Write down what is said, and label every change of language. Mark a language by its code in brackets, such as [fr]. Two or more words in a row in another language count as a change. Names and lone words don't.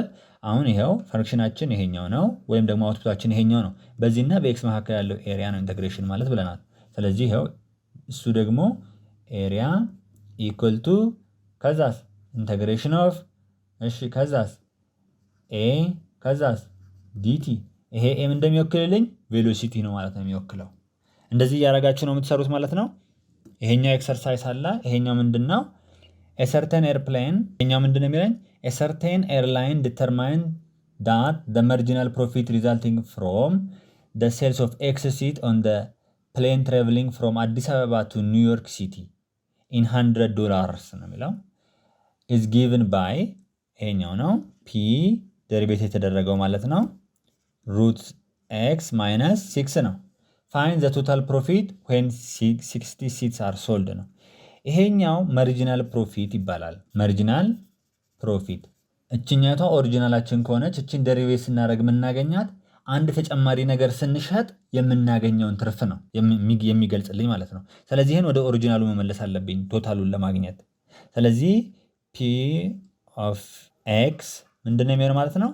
[am] አሁን ይሄው ፈንክሽናችን ይሄኛው ነው ወይም ደግሞ አውትፑታችን ይሄኛው ነው። በዚህና በኤክስ መካከል ያለው ኤሪያ ነው ኢንተግሬሽን ማለት ብለናል። ስለዚህ ይሄው እሱ ደግሞ [en] area equal to [am] ከዛስ [en] integration of [am] ከዛስ ኤ ከዛስ ዲቲ። ይሄ ኤም እንደሚወክልልኝ ቬሎሲቲ ነው ማለት ነው የሚወክለው። እንደዚህ እያደረጋችሁ ነው የምትሰሩት ማለት ነው። ይሄኛው ኤክሰርሳይዝ አለ። ይሄኛው ምንድነው? [en] a certain airplane [am] ይሄኛው ምንድነው የሚለኝ? [en] a certain airline determined that the marginal profit resulting from the sales of X seat on the plane traveling from Addis Ababa to New York City in $100 [am] ነው የሚለው [en] is given by [am] ይሄኛው ነው p ደሪቬት የተደረገው ማለት ነው [en] root x minus 6 [am] ነው። [en] find the total profit when 60 seats are sold [am] ነው። ይሄኛው [en] marginal profit [am] ይባላል። [en] marginal profit [am] እችኛቷ ኦሪጂናላችን ከሆነች እችን ደሪቬት ስናደርግ የምናገኛት አንድ ተጨማሪ ነገር ስንሸጥ የምናገኘውን ትርፍ ነው የሚገልጽልኝ ማለት ነው። ስለዚህ ይህን ወደ ኦሪጂናሉ መመለስ አለብኝ ቶታሉን ለማግኘት። ስለዚህ [en] p of x [am] ምንድነው የሚሆነው ማለት ነው?